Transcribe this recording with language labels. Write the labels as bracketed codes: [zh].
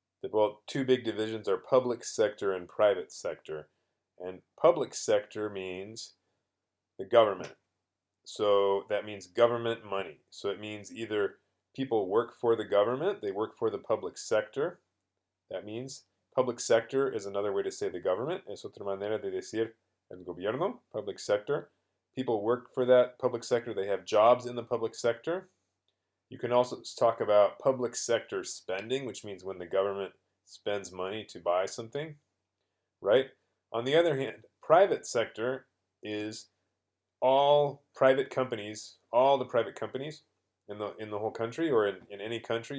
[en] Well, two big divisions are public sector and private sector. And public sector means the government. So that means government money. So it means either people work for the government, they work for the public sector. That means public sector is another way to say the government. [es] Es otra manera de decir el gobierno, [en] public sector. People work for that public sector. They have jobs in the public sector. You can also talk about public sector spending, which means when the government spends money to buy something, right? On the other hand, private sector is all private companies, all the private companies in the whole country, or in any country.